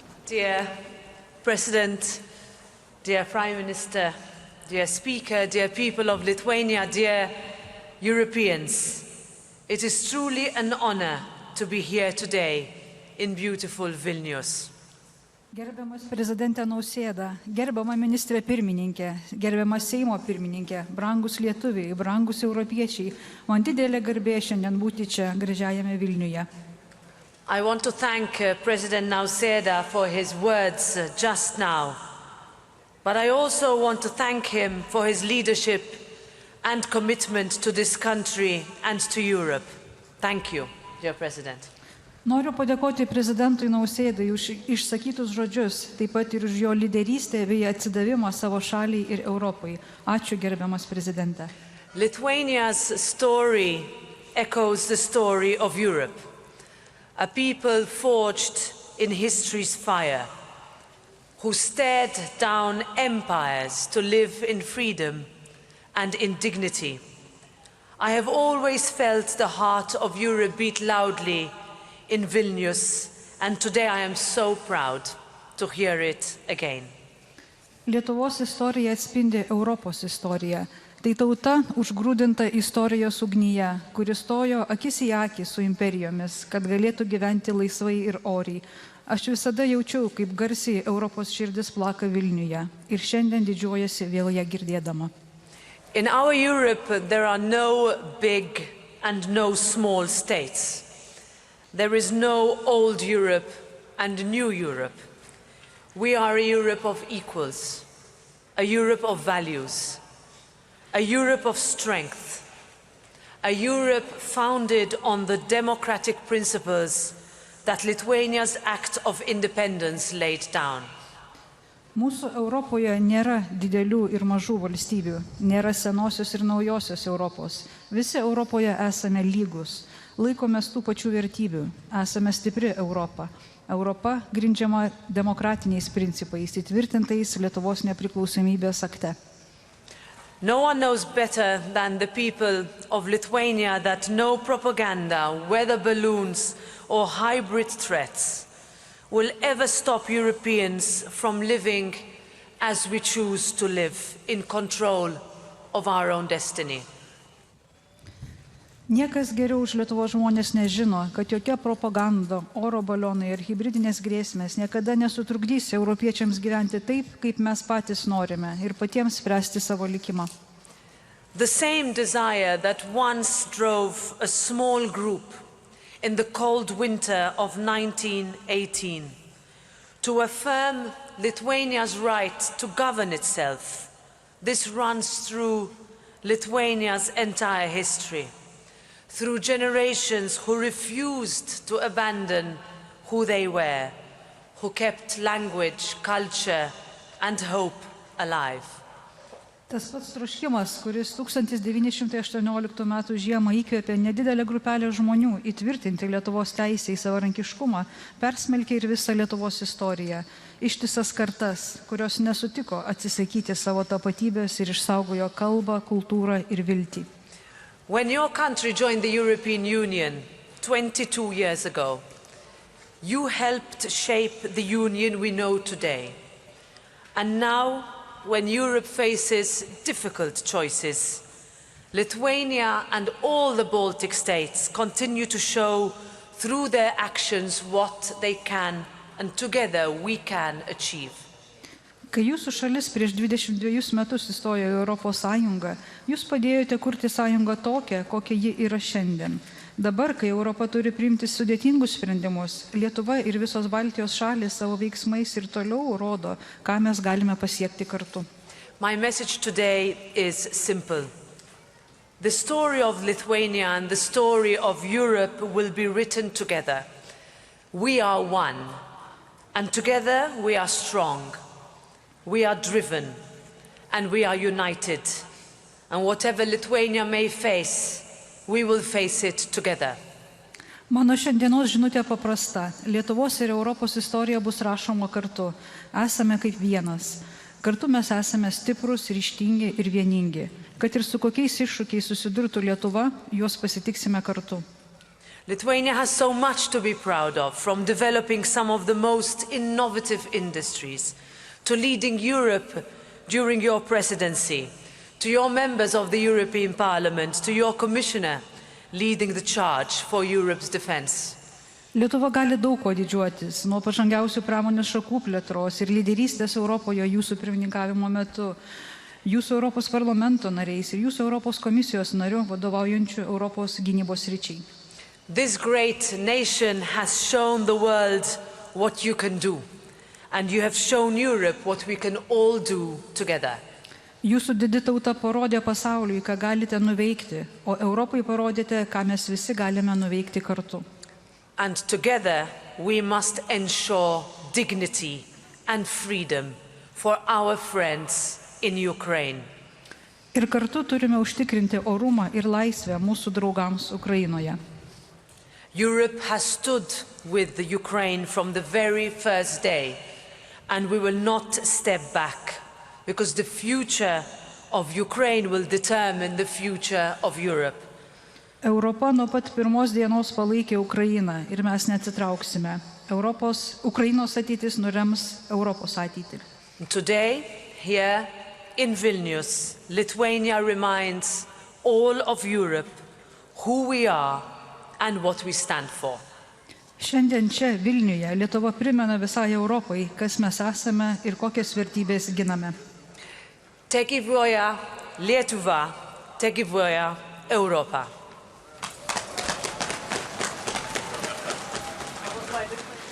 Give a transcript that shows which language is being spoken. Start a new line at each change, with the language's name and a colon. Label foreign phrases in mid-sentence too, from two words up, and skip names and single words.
English: Dear President, dear Prime Minister, dear Speaker, dear people of Lithuania, dear Europeans, it is truly an honor to be here today in beautiful Vilnius.
Lithuanian: Gerbiamas prezidentė Nausėda, gerbiama ministrė pirmininkė, gerbiamas Seimo pirmininkė, brangus lietuviai, brangus europiečiai, man didelė garbė šiandien būti čia gražiajame Vilniuje.
English: I want to thank President Nausėda for his words just now, but I also want to thank him for his leadership and commitment to this country and to Europe. Thank you, dear President.
Lithuanian: Noriu padėkoti prezidentui Nausėdai už išsakytus žodžius, taip pat ir už jo lyderystę bei atsidavimą savo šaliai ir Europai. Ačiū, gerbiamas prezidente.
English: Lithuania's story echoes the story of Europe. A people forged in history's fire, who stared down empires to live in freedom and in dignity. I have always felt the heart of Europe beat loudly in Vilnius, and today I am so proud to hear it again.
Lithuanian: Lietuvos istorija atspindi Europos istoriją. Tai tauta užgrūdinta istorijos ugnyje, kuri stojo akis į akį su imperijomis, kad galėtų gyventi laisvai ir oriai. Aš visada jaučiau, kaip garsiai Europos širdis plaka Vilniuje ir šiandien didžiuojasi vėl ją girdėdama.
English: In our Europe, there are no big and no small states. There is no old Europe and new Europe. We are a Europe of equals, a Europe of values, a Europe of strength, a Europe founded on the democratic principles that Lithuania's Act of Independence laid down.
Lithuanian: Mūsų Europoje nėra didelių ir mažų valstybių, nėra senosios ir naujosios Europos. Visi Europoje esame lygus. Laikomės tų pačių vertybių, esame stipri Europa. Europa grindžiama demokratiniais principais, įtvirtintais Lietuvos nepriklausomybės akte.
English: No one knows better than the people of Lithuania that no propaganda, weather balloons or hybrid threats will ever stop Europeans from living as we choose to live, in control of our own destiny.
Lithuanian: Niekas geriau už Lietuvos žmonės nežino, kad jokia propaganda, oro balionai ir hibridinės grėsmės niekada nesutrukdys europiečiams gyventi taip, kaip mes patys norime ir patiems spręsti savo likimą.
English: The same desire that once drove a small group in the cold winter of 1918 to affirm Lithuania's right to govern itself, this runs through Lithuania's entire history. Through generations who refused to abandon who they were, who kept language, culture, and hope alive.
Lithuanian: Tas pats troškimas, kuris 1918 m. žiemą įkvėpė nedidelę grupelę žmonių įtvirtinti Lietuvos teisę į savarankiškumą, persmelkė ir visą Lietuvos istoriją. Ištisas kartas, kurios nesutiko atsisakyti savo tapatybės ir išsaugojo kalbą, kultūrą ir viltį.
English: When your country joined the European Union 22 years ago, you helped shape the union we know today. And now, when Europe faces difficult choices, Lithuania and all the Baltic states continue to show through their actions what they can, and together we can achieve.
Lithuanian: Kai jūsų šalis prieš 22 metus įstojo į Europos Sąjungą, jūs padėjote kurti sąjungą tokią, kokia ji yra šiandien. Dabar, kai Europa turi priimti sudėtingus sprendimus, Lietuva ir visos Baltijos šalys savo veiksmais ir toliau rodo, ką mes galime pasiekti kartu.
English: My message today is simple. The story of Lithuania and the story of Europe will be written together. We are one, and together we are strong. We are driven, and we are united. And whatever Lithuania may face, we will face it together.
Lithuanian: Mano šiandienos žinutė paprasta. Lietuvos ir Europos istorija bus rašoma kartu. Esame kaip vienas. Kartu mes esame stiprus, ryžtingi ir vieningi. Kad ir su kokiais iššūkiais susidurtų Lietuva, juos pasitiksime kartu.
English: Lithuania has so much to be proud of, from developing some of the most innovative industries, to leading Europe during your presidency, to your members of the European Parliament, to your commissioner leading the charge for Europe's defense.
Lithuanian: Lietuva gali daug ko didžiuotis, nuo pažangiausių pramonės šakų plėtros ir lyderystės Europoje jūsų pirmininkavimo metu, jūsų Europos parlamento nariais ir jūsų Europos komisijos narių vadovaujančių Europos gynybos sričiai.
English: This great nation has shown the world what you can do, and you have shown Europe what we can all do together.
Lithuanian: Jūsų didi tauta parodė pasauliui, ką galite nuveikti, o Europai parodėte, ką mes visi galime nuveikti kartu.
English: And together we must ensure dignity and freedom for our friends in Ukraine.
Lithuanian: Ir kartu turime užtikrinti orumą ir laisvę mūsų draugams Ukrainoje.
English: Europe has stood with the Ukraine from the very first day, and we will not step back, because the future of Ukraine will determine the future of Europe.
Lithuanian: Europa nuo pat pirmos dienos palaikė Ukrainą ir mes neatsitrauksime. Ukrainos ateitis nurems Europos ateitį.
English: Today, here in Vilnius, Lithuania reminds all of Europe who we are and what we stand for.
Lithuanian: Šiandien čia, Vilniuje, Lietuva primena visai Europai, kas mes esame ir kokias vertybės giname. Te gyvuoja Lietuva, te gyvuoja Europa.